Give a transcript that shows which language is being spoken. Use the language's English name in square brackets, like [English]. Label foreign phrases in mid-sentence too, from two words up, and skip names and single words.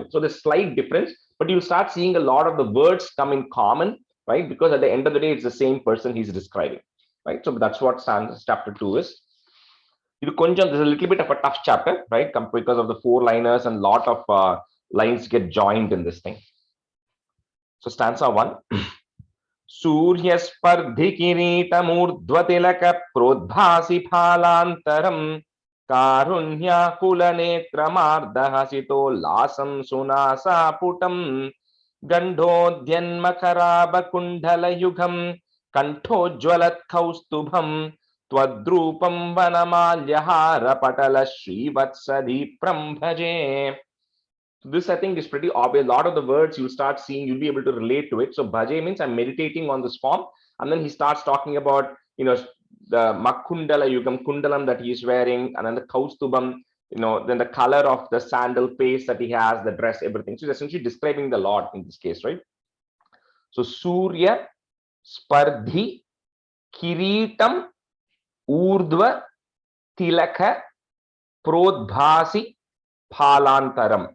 [English] So there's slight difference, but you'll start seeing a lot of the words come in common, right? Because at the end of the day, it's the same person he's describing, right? So that's what chapter 2 is. There's a little bit of a tough chapter, right? Because of the 4-liners and lot of lines get joined in this thing. So stanza 1. [Sanskrit] Suryaspardhi kireetamurdhvatilaka prodbhasi phalantaram karunyakulanetramardahasit sunasaputam gandhodhyanmakarabakundalayugham kanthojwalat kaustubham twadrupam vanamalyahara patala srivatsadipram bhaje. [English] This I think is pretty obvious. A lot of the words you'll start seeing, you'll be able to relate to it. So bhaje means I'm meditating on this form, and then he starts talking about the [Sanskrit] makundala yugam kundalam [English] that he's wearing, and then the kaustubam, then the color of the sandal paste that he has, the dress, everything. So he's essentially describing the Lord in this case, right? [Sanskrit] So Surya Spardhi Kiritam Urdhva Tilaka Prodbhasi Phalantaram.